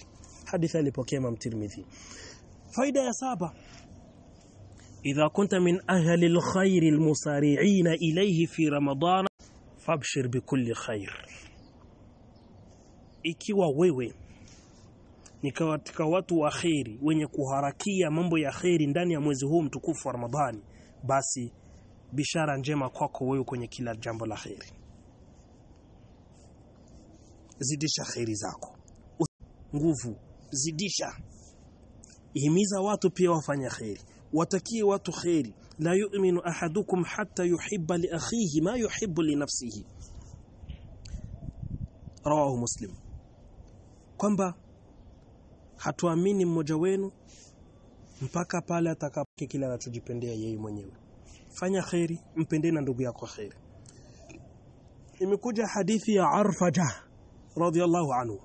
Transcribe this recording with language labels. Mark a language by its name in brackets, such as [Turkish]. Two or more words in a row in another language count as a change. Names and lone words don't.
[Swahili] Hadithi alipokea Imam Tirmidhi. Faida ya 7, [Arabic] إذا كنت من أهل الخير المسارعين إليه في رمضان فأبشر بكل خير, [Swahili] ikiwa wewe ni katika watu wa khairi wenye kuharakia mambo ya khairi ndani ya mwezi huu mtukufu wa Ramadhani, basi bishara njema kwako wewe kwenye kila jambo la khairi. Zidisha khairi zako, nguvu zidisha, ihimiza watu pia wafanye khairi, watakie watu khairi. [Arabic] لا يؤمن أحدكم حتى يحب لأخيه ما يحب لنفسه، رواه Muslim. [Swahili] Kwamba hatuamini mmoja wenu mpaka pale atakapokia kile anachojipendea yeye mwenyewe. Fanya khairi, mpendee na ndugu yako khairi. Imekuja hadithi ya Arfaja [Arabic] رضي الله عنه.